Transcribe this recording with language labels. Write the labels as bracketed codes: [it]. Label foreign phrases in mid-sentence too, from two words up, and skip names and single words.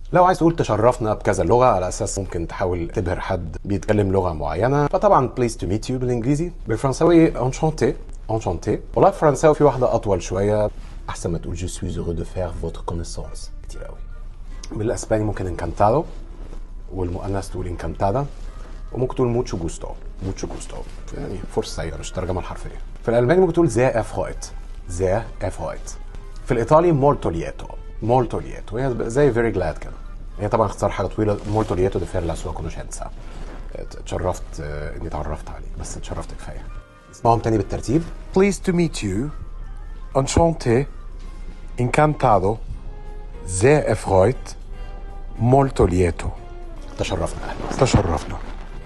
[ar] لو عايز تقول تشرفنا بكذا لغة على أساس ممكن تحاول تبهر حد بيتكلم لغة معينة، فطبعا [en] pleased to meet you [ar] بالإنجليزي. بالفرنساوي [fr] enchanté. enchanté. [ar] والله في الفرنساوي في واحدة أطول شوية، أحسن ما تقول [fr] je suis heureux de faire votre connaissance [ar] كتير قوي. بالأسباني ممكن encantado، والمؤنث تقول encantada، وممكن تقول [es] mucho gusto. mucho gusto [ar] يعني فرصة سيئة مش الترجمة الحرفية. في الألماني ممكن تقول [de] sehr erfreut. sehr erfreut. [ar] في الإيطالي [it] molto lieto. molto lieto [ar] هي زي [en] very glad [ar] كده. هي طبعا اختصار حاجة طويلة. [it] molto lieto di fare la sua conoscenza. [ar] اتشرفت اني اتعرفت عليك، بس اتشرفت كفاية. اسمعهم تاني بالترتيب. [en] Pleased to meet you. [fr] Enchanté. Encantado. [de] Sehr erfreut. [it] Molto lieto. [ar] تشرفنا. أهلا. تشرفنا.